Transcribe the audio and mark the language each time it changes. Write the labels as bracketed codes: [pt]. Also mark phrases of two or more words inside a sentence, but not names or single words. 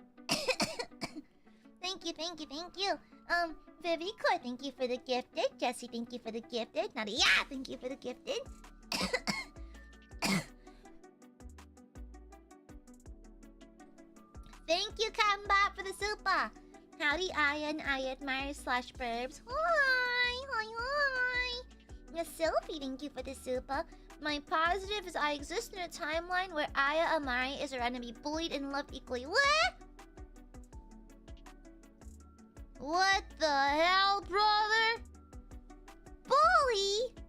[en] Thank you. Vivico, thank you for the gifted. Jesse, thank you for the gifted. Nadia, thank you for the gifted. Thank you, Kamba, for the super. Howdy, Aya and Aiadmirers / Burbs. Hi, hi, hi. Miss Sylvie, thank you for the super. My positive is I exist in a timeline where AiaAmare is around to be bullied and loved equally. What? What the hell, brother? Bully?